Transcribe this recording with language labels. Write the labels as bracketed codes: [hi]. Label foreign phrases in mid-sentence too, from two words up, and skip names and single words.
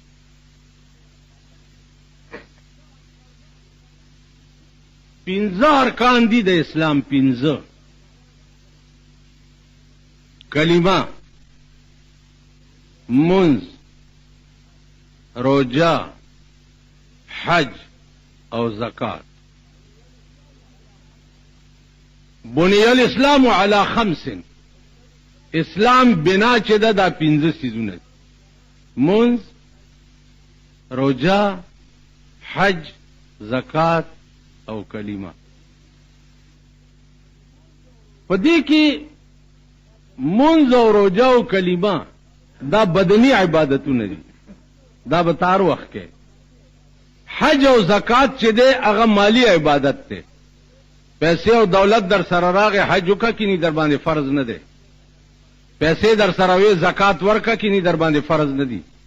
[ps] پنځه ارکان دي د اسلام پنځه کلمه منز روجا حج او زکات [ar] بنی الاسلام علی خمس [ps] اسلام بنا چې دا پنځه سيزونه منز روجا حج زکات او کلمه پدې کې منز او روجا او کلمه دا بدنی عبادتونه دي دا به تار وخت کې حج او زکات چې دی هغه مالی عبادت دی پیسې او دولت در سره راغی حج وکړه کینی در باندې فرض نه دی پیسې در سره وي زکات ورکړه کینی در باندې فرض نه دی